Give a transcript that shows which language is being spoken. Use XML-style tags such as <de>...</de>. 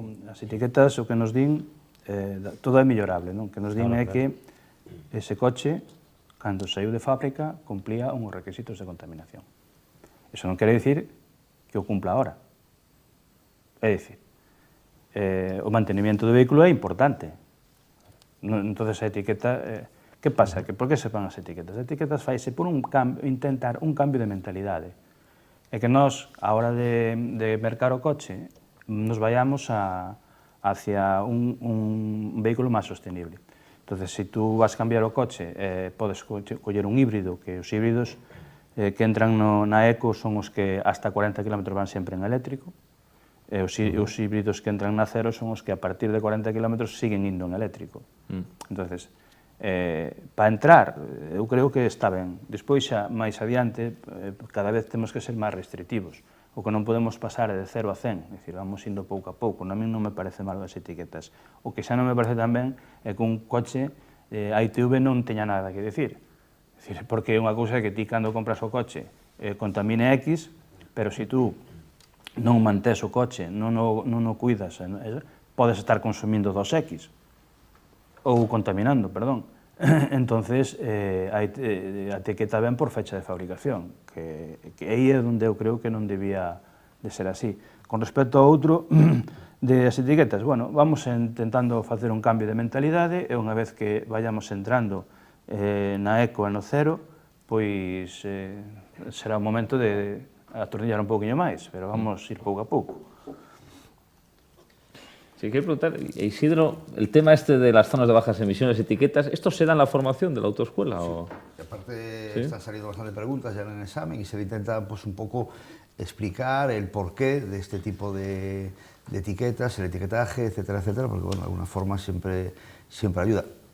<gl>As etiquetas o que nos din, todo é millorable, non? O que nos din é que ese coche, cando saiu de fábrica, cumplía uns requisitos de contaminación. Iso non quere dicir que o cumpla ahora. É dicir, o mantenimiento do vehículo é importante. Entonces a etiqueta, que pasa? Que por que se fan as etiquetas? As etiquetas faise por intentar un cambio de mentalidade. É que nós, a hora de mercar o coche, nos vayamos hacia un vehículo máis sostenible. Entonces, se tú vas a cambiar o coche, podes coller un híbrido, que os híbridos que entran na Eco son os que hasta 40 km van sempre en eléctrico, e os híbridos que entran na Cero son os que a partir de 40 km siguen indo en eléctrico. Entonces, para entrar, eu creo que está ben. Despois, xa máis adiante, cada vez temos que ser máis restrictivos. O que non podemos pasar é de 0 a 100, é dicir, vamos indo pouco a pouco. A mí non me parece mal as etiquetas. O que xa non me parece tan ben é que un coche a ITV non teña nada que decir. É dicir, porque unha cousa é que ti cando compras o coche contamine X, pero se tú non mantés o coche, non o cuidas, podes estar consumindo 2X, ou contaminando, perdón. Entonces, a etiqueta ven por fecha de fabricación, que aí é onde eu creo que non debía de ser así. Con respecto ao outro, das etiquetas, bueno, vamos intentando facer un cambio de mentalidade, e unha vez que vayamos entrando na Eco e no Cero, pois será o momento de atornillar un pouquinho máis, pero vamos ir pouco a pouco.</gl> <es>Sí, quiero preguntar, Isidro, el tema este de las zonas de bajas emisiones, etiquetas, ¿esto se da en la formación de la autoescuela? O... Y aparte están saliendo bastantes preguntas ya en el examen y se intenta pues, un poco explicar el porqué de este tipo de etiquetas, el etiquetaje, etcétera, etcétera, porque bueno, de alguna forma siempre ayuda.</es>